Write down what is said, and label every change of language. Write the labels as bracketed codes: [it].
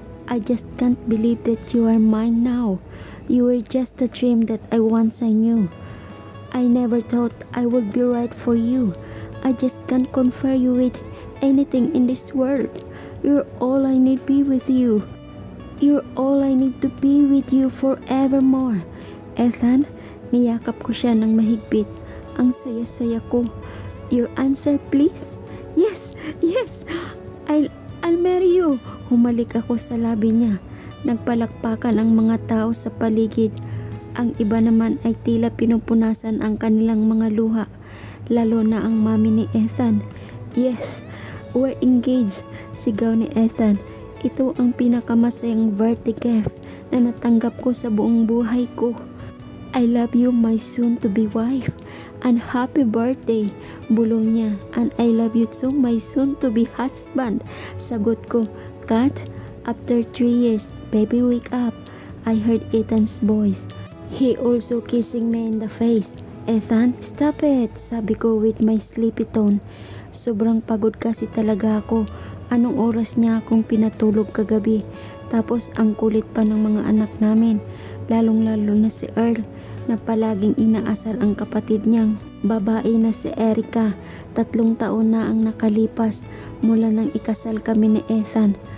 [en] I just can't believe that you are mine now. You were just a dream that I once I knew. I never thought I would be right for you. I just can't compare you with anything in this world. You're all I need to be with you. You're all I need to be with you forevermore. [tl] Ethan, niyakap ko siya ng mahigpit. Ang saya-saya ko. [en] Your answer please? Yes, yes. I'll marry you. [tl] Humalik ako sa labi niya. Nagpalakpakan ang mga tao sa paligid. Ang iba naman ay tila pinupunasan ang kanilang mga luha. Lalo na ang mami ni Ethan. [en] Yes, we're engaged, [tl] sigaw ni Ethan. Ito ang pinakamasayang birthday gift na natanggap ko sa buong buhay ko. [en] I love you my soon-to-be wife. And happy birthday, [tl] bulong niya. [en] And I love you too my soon-to-be husband. [tl] Sagot ko, [en] Kat, after 3 years, baby wake up. I heard Ethan's voice. He also kissing me in the face. Ethan, stop it, [tl] sabi ko [en] with my sleepy tone. [tl] Sobrang pagod kasi talaga ako. Anong oras niya akong pinatulog kagabi? Tapos ang kulit pa ng mga anak namin. Lalong-lalo na si Earl na palaging inaasar ang kapatid niyang babae na si Erica. 3 taon na ang nakalipas mula nang ikasal kami ni Ethan.